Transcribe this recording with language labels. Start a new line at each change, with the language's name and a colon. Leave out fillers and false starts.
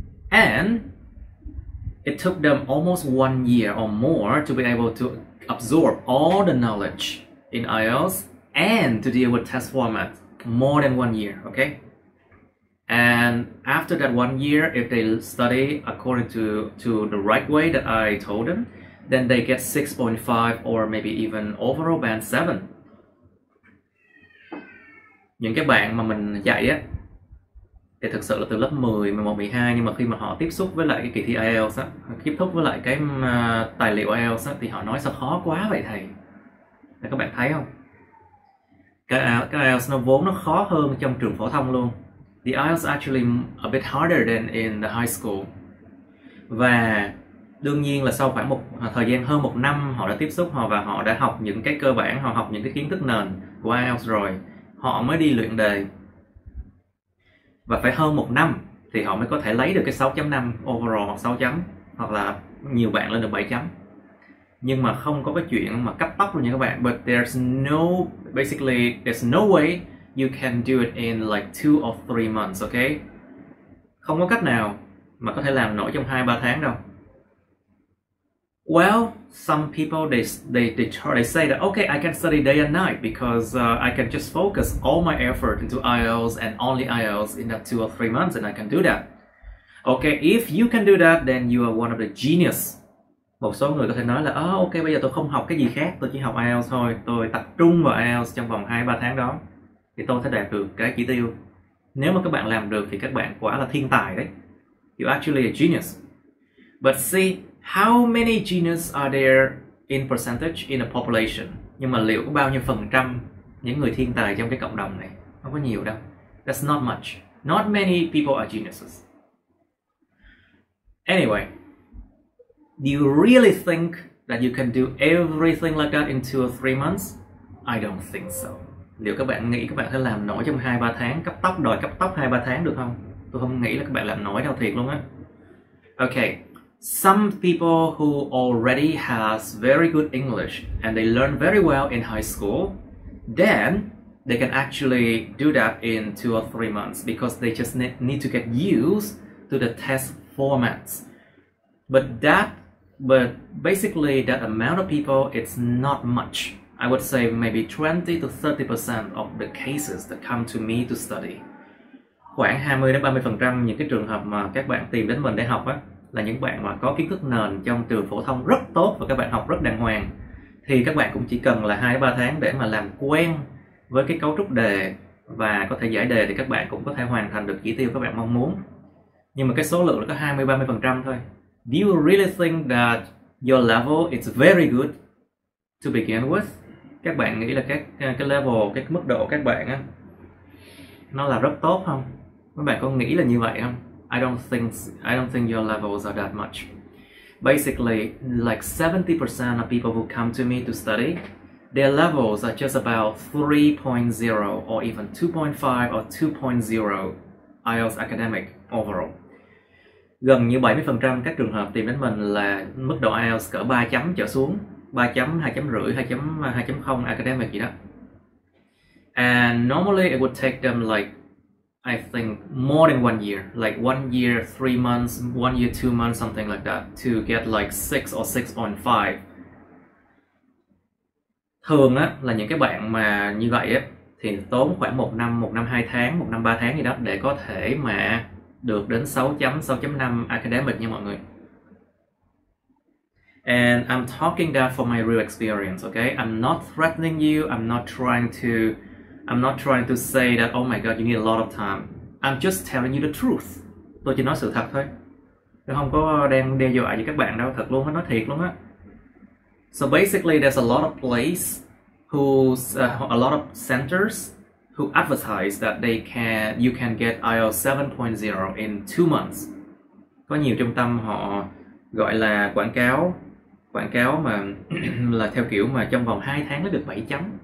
English: And it took them almost 1 year or more to be able to absorb all the knowledge in IELTS and to deal with test format, more than 1 year, okay? And after that 1 year, if they study according to the right way that I told them, then they get 6.5 or maybe even overall band 7.
Vietnamese: Những cái bạn mà mình dạy á, thì thực sự là từ lớp 10, 11, 12, nhưng mà khi mà họ tiếp xúc với lại cái kỳ thi IELTS á, tiếp xúc với lại cái tài liệu IELTS á, thì họ nói sao khó quá vậy thầy. Để các bạn thấy không? Cái IELTS nó vốn nó khó hơn trong trường phổ thông luôn.
English: The IELTS actually a bit harder than in the high school.
Vietnamese: Và đương nhiên là sau khoảng một thời gian hơn 1 năm họ đã tiếp xúc và họ đã học những cái cơ bản, họ học những cái kiến thức nền của IELTS rồi, họ mới đi luyện đề. Và phải hơn 1 năm thì họ mới có thể lấy được cái 6.5 overall hoặc 6 chấm, hoặc là nhiều bạn lên được 7 chấm. Nhưng mà không có cái chuyện mà cấp tốc luôn nha các bạn.
English: But basically there's no way you can do it in like 2 or 3 months, okay?
Vietnamese: Không có cách nào mà có thể làm nổi trong 2-3 tháng đâu.
English: Well, some people they say that okay, I can study day and night because I can just focus all my effort into IELTS and only IELTS in that 2 or 3 months, and I can do that. Okay, if you can do that, then you are one of the genius.
Vietnamese: Một số người có thể nói là ok, bây giờ tôi không học cái gì khác, tôi chỉ học IELTS thôi, tôi tập trung vào IELTS trong vòng 2-3 tháng đó thì tôi sẽ đạt được cái chỉ tiêu. Nếu mà các bạn làm được thì các bạn quả là thiên tài đấy.
English: You're actually a genius. But see, how many genius are there in percentage in a population?
Vietnamese: Nhưng mà liệu có bao nhiêu phần trăm những người thiên tài trong cái cộng đồng này? Không có nhiều đâu.
English: That's not much. Not many people are geniuses. Anyway, do you really think that you can do everything like that in 2 or 3 months? I don't think so.
Vietnamese: Liệu các bạn nghĩ các bạn sẽ làm nổi trong 2-3 tháng, đòi cấp tốc 2-3 tháng được không? Tôi không nghĩ là các bạn làm nổi đâu, thiệt luôn á.
English: Okay, some people who already has very good English and they learn very well in high school, then they can actually do that in 2 or 3 months because they just need to get used to the test formats. But basically that amount of people, it's not much. I would say maybe 20 to 30% of the cases that come to me to study.
Vietnamese: Khoảng 20 đến 30% những cái trường hợp mà các bạn tìm đến mình để học á, là những bạn mà có kiến thức nền trong trường phổ thông rất tốt và các bạn học rất đàng hoàng. Thì các bạn cũng chỉ cần là 2-3 tháng để mà làm quen với cái cấu trúc đề và có thể giải đề thì các bạn cũng có thể hoàn thành được chỉ tiêu các bạn mong muốn. Nhưng mà cái số lượng là có 20-30% thôi.
English: Do you really think that your level is very good to begin with?
Vietnamese: Các bạn nghĩ là cái level, cái mức độ các bạn á, nó là rất tốt không? Các bạn có nghĩ là như vậy không?
English: I don't think your levels are that much. Basically, like 70% of people who come to me to study, their levels are just about 3.0 or even 2.5 or 2.0 IELTS academic overall.
Vietnamese: Gần như 70% các trường hợp tìm đến mình là mức độ IELTS cỡ 3 chấm trở xuống, 3 chấm, 2 chấm rưỡi, 2.0 academic gì đó.
English: And normally it would take them like, I think, more than 1 year, like 1 year, 3 months, 1 year, 2 months, something like that, to get like 6 or 6.5.
Vietnamese: Thường á, là những cái bạn mà như vậy á, thì tốn khoảng 1 năm 2 tháng, 1 năm 3 tháng gì đó để có thể mà được đến 6 chấm, 6.5 academic nha mọi người.
English: And I'm talking that for my real experience, okay? I'm not threatening you, I'm not trying to say that, oh my god, you need a lot of time. I'm just telling you the truth.
Vietnamese: Tôi chỉ nói sự thật thôi. Tôi không có đang đe dọa với các bạn đâu, thật luôn á, nói thiệt luôn á.
English: So basically there's a lot of places a lot of centers who advertise that you can get IELTS 7.0 in 2 months.
Vietnamese: Có nhiều trung tâm họ gọi là quảng cáo mà là theo kiểu mà trong vòng 2 tháng nó được 7 chấm.